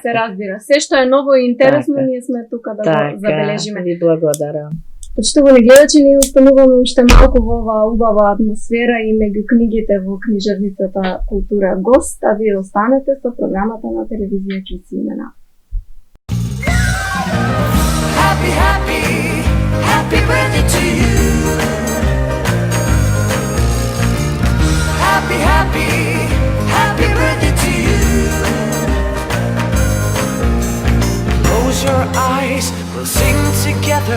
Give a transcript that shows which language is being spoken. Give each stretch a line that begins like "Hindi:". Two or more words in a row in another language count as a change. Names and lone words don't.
Macedonian: Се разбира. Се што е ново и интересно, ние сме тука да го забележиме. Ви благодарам. Почитувани гледачи, ние остануваме уште малку во оваа убава атмосфера и меѓу книгите во книжарницата Култура Гост, а вие останете со програмата на телевизија Киси имена.
English: Happy, happy, happy birthday to you. Happy, happy, happy birthday to you. Close your eyes, we'll sing together.